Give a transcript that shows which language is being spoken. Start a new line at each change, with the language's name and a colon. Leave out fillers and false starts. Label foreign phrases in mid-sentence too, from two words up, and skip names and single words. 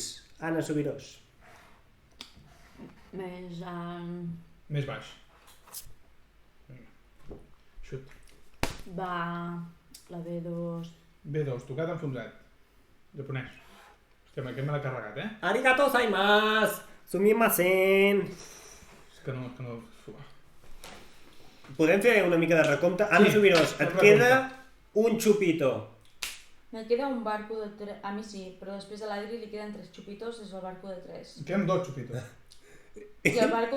Catalan: Anna Subirós. Més... Més baix. Vinga. Xut. Va. La B2. B2, tocat enfonsat. Japonès. Hòstia, aquest me l'ha carregat,
Japanese: Arigato gozaimasu! Sumimasen!
Catalan: És que no... Podem fer una mica de recompte? Anna Subirós, et queda un xupito.
Spanish: Me queda un barco de 3...
Catalan: A mi sí, però després a l'Adri li queden 3 xupitos, és el barco de 3. Queden 2 xupitos. I el barco...